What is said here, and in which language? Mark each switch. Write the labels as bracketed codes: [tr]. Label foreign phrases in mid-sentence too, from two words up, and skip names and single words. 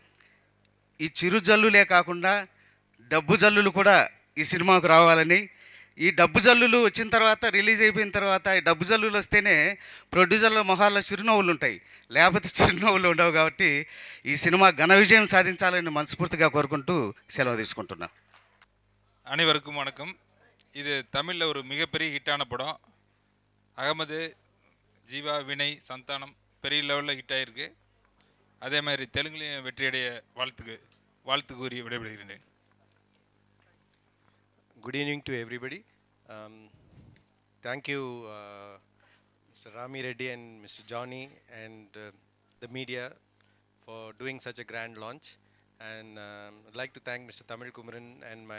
[te] ఈ చిరు జల్లులే కాకుండా డబ్బు జల్లులు కూడా ఈ సినిమాకు రావాలని, ఈ డబ్బు జల్లులు వచ్చిన తర్వాత, రిలీజ్ అయిపోయిన తర్వాత ఈ డబ్బు జల్లులు వస్తేనే ప్రొడ్యూసర్ల మొహాల్లో చిరునవ్వులు ఉంటాయి, లేకపోతే చిరునవ్వులు ఉండవు. కాబట్టి ఈ సినిమా ఘన విజయం సాధించాలని మనస్ఫూర్తిగా కోరుకుంటూ సెలవు తీసుకుంటున్నాను. [ta] அனைவருக்கும் வணக்கம். இது தமிழில் ஒரு மிகப்பெரிய ஹிட்டான படம். அகமது, ஜீவா, வினய், சந்தானம் பெரிய லெவலில் ஹிட் ஆகிருக்கு. அதே மாதிரி தெலுங்குலேயும் வெற்றியடைய வாழ்த்து கூறி விடைபெறுகிறேன். [en] Good evening to everybody. Thank you, Mr. Rami Reddy and Mr. Johnny and the media for doing such a grand launch. And I'd like to thank Mr. Tamil Kumaran and my